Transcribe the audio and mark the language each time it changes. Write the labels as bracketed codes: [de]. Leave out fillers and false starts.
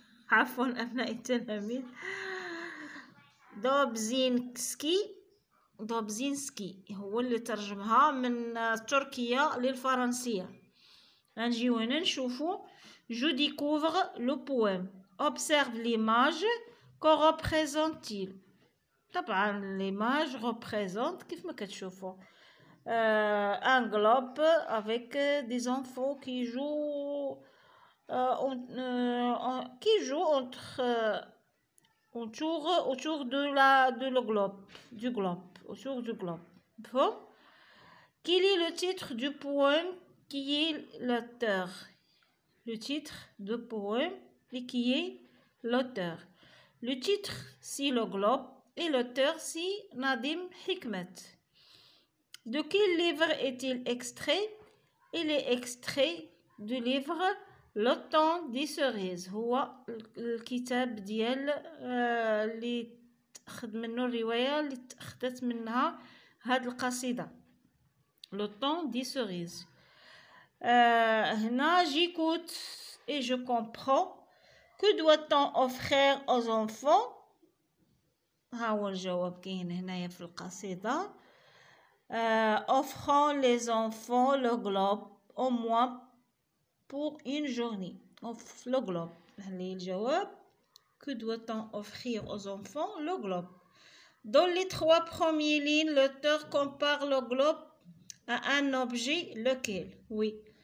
[ar] عفوا أبناء التلاميذ، دوبزينسكي هو اللي ترجمها من التركية للفرنسية. غنجيو هنا نشوفو [fr] je découvre le poème. observe l'image. que représente-t-il؟ طبعا l'image représente [ar] كيف ما كتشوفوا [fr] un globe avec des enfants qui jouent autour du globe. Bon. Quel est le titre du poème? Qui est l'auteur? Le titre du poème et qui est l'auteur? Le titre c'est le globe et l'auteur c'est Nadim Hikmet. De quel livre est-il extrait? Il est extrait du livre [ar] لو طون دي سوريز هو الكتاب ديال اللي تأخذ منه الرواية اللي تأخذت منها هاد القصيدة لو طون دي سوريز. [fr] هنا j'écoute et je comprends. Que doit-on offrir aux enfants؟ [ar] ها هو الجواب كاين هنايا في القصيدة. [fr] Offrons les enfants le globe au moins pour une journée. Offre le globe. الجواب que doit-on offrir aux enfants le globe. Dans les 3 premières lignes, l'auteur compare le globe à un objet lequel? Oui.